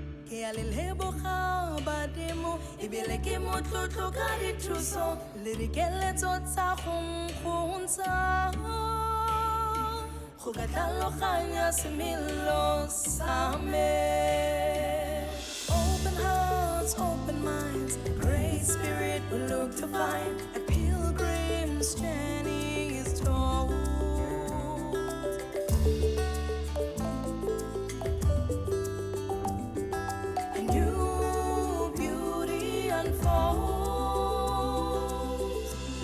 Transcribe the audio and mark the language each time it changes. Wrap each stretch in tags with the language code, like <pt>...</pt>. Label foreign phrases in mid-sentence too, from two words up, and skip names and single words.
<tn>ke a le leboga badimo ebile ke motlotlo ka dithuso le dikeletso tsa go nkgontsha go ka tlhaloganya semelo sa me.</tn> <en>Open hearts, open minds, great spirit will look to find a pilgrim's journey is told. A new beauty unfolds.</en>